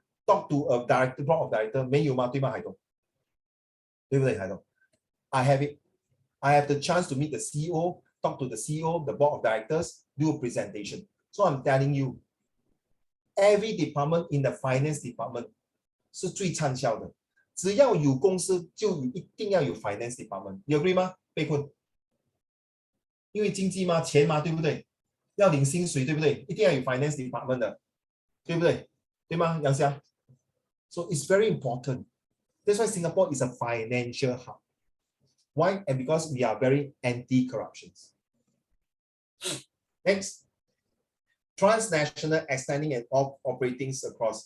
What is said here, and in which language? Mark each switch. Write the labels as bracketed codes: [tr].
[en] Talk to a director, board of director, [zh] 没有吗？对吗， [en] 海东？ [zh] 对不对， [en] 海东？I have it. I have the chance to meet the CEO, talk to the CEO, the board of directors, do a presentation. So I'm telling you, every department in the finance department [zh] 是最畅销的。只要有公司，就一定要有 finance department。 [en] You agree [zh] 吗？被困。因为经济嘛，钱嘛，对不对？要领薪水，对不对？一定要有 finance department 的，对不对？对吗， [en] 杨香 ？So it's very important. That's why Singapore is a financial hub. Why? And because we are very anti-corruption. Next, transnational extending and operating across.